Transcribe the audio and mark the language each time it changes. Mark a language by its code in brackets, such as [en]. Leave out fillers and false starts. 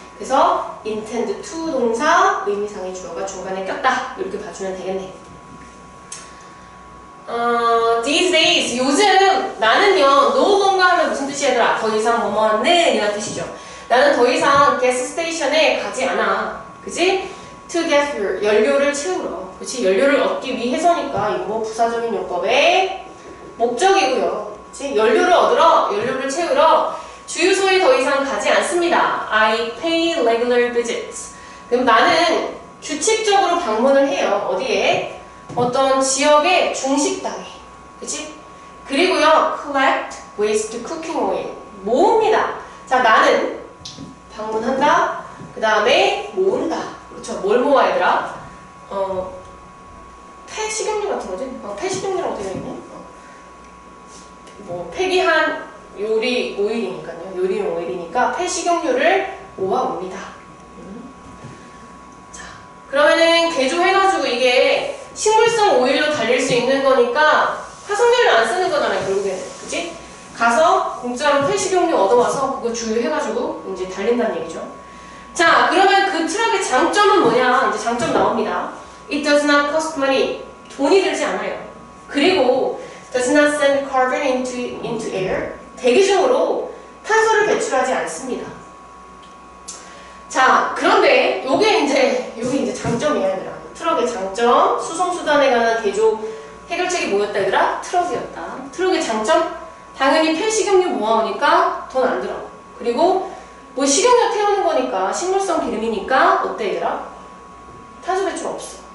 [ko] 그래서 intend to 동사 의미상의 주어가 중간에 꼈다. 이렇게 봐주면 되겠네. these days, 요즘 나는요, no longer 하면 무슨 뜻이야, 얘들아? 더 이상 뭐뭐는 이란 뜻이죠. 나는 더 이상 가스 스테이션에 가지 않아. 그치? [en] to get fuel, [ko] 연료를 채우러. 그치? 연료를 얻기 위해서니까 이거 뭐 부사적인 용법의 목적이고요. 그치? 연료를 얻으러, 연료를 채우러 주유소에 더 이상 가지 않습니다. [en] I pay regular visits. [ko] 그럼 나는 규칙적으로 방문을 해요. 어디에? 어떤 지역의 중식당에. 그치? 그리고요, [en] collect waste cooking oil. [ko] 모읍니다. 자, 나는 방문한다. 그 다음에 모은다. 그렇죠? 뭘 모아, 얘들아? 폐식용유 같은 거지? 폐식용유라고 되어 있네? 뭐 폐기한 요리 오일이니까요. 요리용 오일이니까 폐식용유를 모아옵니다. 자, 그러면은 개조해가지고 이게 식물성 오일로 달릴 수 있는 거니까 화석연료 안 쓰는 거잖아요, 결국에는. 그치? 가서 공짜로 폐식용유 얻어와서 그거 주유해가지고 이제 달린다는 얘기죠. 자, 그러면 그 트럭의 장점은 뭐냐? 이제 장점 나옵니다. [en] It does not cost money. [ko] 돈이 들지 않아요. 그리고 [en] does not send carbon into air. [ko] 대기 중으로 탄소를 배출하지 않습니다. 자, 그런데 요게 이제 장점이야, 얘들아. 트럭의 장점, 수송수단에 관한 개조 해결책이 뭐였다, 얘들아? 트럭이었다. 트럭의 장점? 당연히 폐식용유 모아오니까 돈 안 들어. 그리고 뭐 식용유 태우는 거니까 식물성 기름이니까 어때, 얘들아? 탄소 배출 없어.